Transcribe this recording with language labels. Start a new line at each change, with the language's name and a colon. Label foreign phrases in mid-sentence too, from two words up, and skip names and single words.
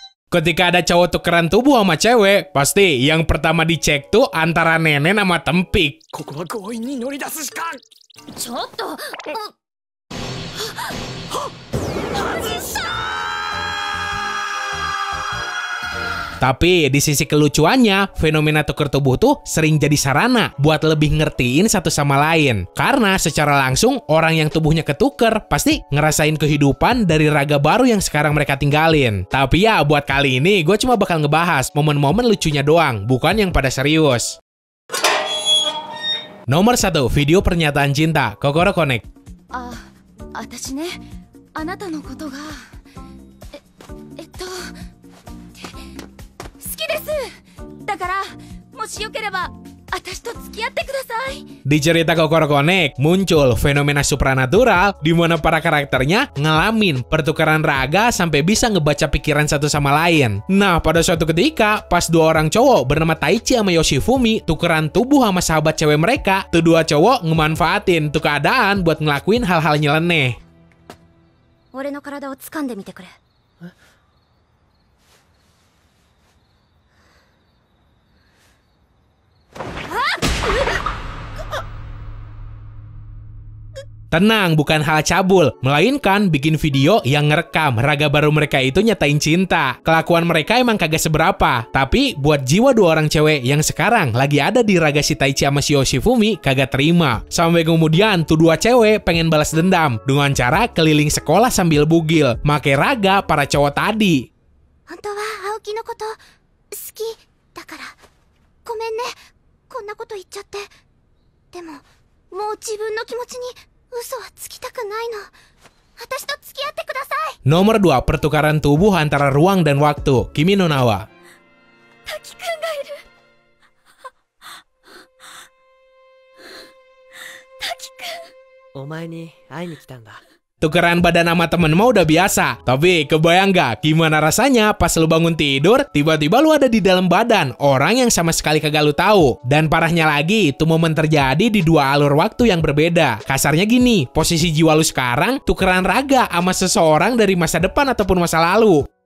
Indonesian: Ketika ada cowok tukeran tubuh sama cewek, pasti yang pertama dicek tuh antara Nenen sama Tempik.
Japanese: ここは強引に乗り出すしか。ちょっと、
Indonesian: Tapi di sisi kelucuannya, fenomena tuker tubuh tuh sering jadi sarana buat lebih ngertiin satu sama lain. Karena secara langsung orang yang tubuhnya ketuker pasti ngerasain kehidupan dari raga baru yang sekarang mereka tinggalin. Tapi ya buat kali ini gue cuma bakal ngebahas momen-momen lucunya doang, bukan yang pada serius. Nomor 1, video pernyataan cinta, Kokoro Connect.
Japanese: 私ね、あなたのことが、好きです。だから、もしよければ、私と付き合ってください。
Indonesian: Di cerita Kokoro Connect muncul fenomena supranatural di mana para karakternya ngalamin pertukaran raga sampai bisa ngebaca pikiran satu sama lain. Nah, pada suatu ketika, pas dua orang cowok bernama Taichi sama Yoshifumi tukeran tubuh sama sahabat cewek mereka, tuh dua cowok ngemanfaatin tuh keadaan buat ngelakuin hal-hal nyeleneh.
Japanese: 俺の体を掴んでみてくれ。
Indonesian: Tenang, bukan hal cabul, melainkan bikin video yang ngerekam raga baru mereka itu nyatain cinta. Kelakuan mereka emang kagak seberapa, tapi buat jiwa dua orang cewek yang sekarang lagi ada di raga si Taichi sama si Yoshifumi kagak terima. Sampai kemudian tuh dua cewek pengen balas dendam dengan cara keliling sekolah sambil bugil, make raga para cowok tadi.
Japanese: 本当は青木のこと好きだからごめんね、こんなこと言っちゃって。でももう自分の気持ちに嘘はつきたくないの。私と付き合ってください。
Indonesian: Nomor 2, pertukaran tubuh antara ruang dan waktu, Kimi no Na wa.
Japanese: 滝くんがいる。滝くん。お前に会いに来たんだ。
Indonesian: Tukeran badan sama temen mah udah biasa. Tapi kebayang gak gimana rasanya pas lu bangun tidur, tiba-tiba lu ada di dalam badan orang yang sama sekali kagak lu tahu. Dan parahnya lagi, itu momen terjadi di dua alur waktu yang berbeda. Kasarnya gini, posisi jiwa lu sekarang tukeran raga sama seseorang dari masa depan ataupun masa lalu.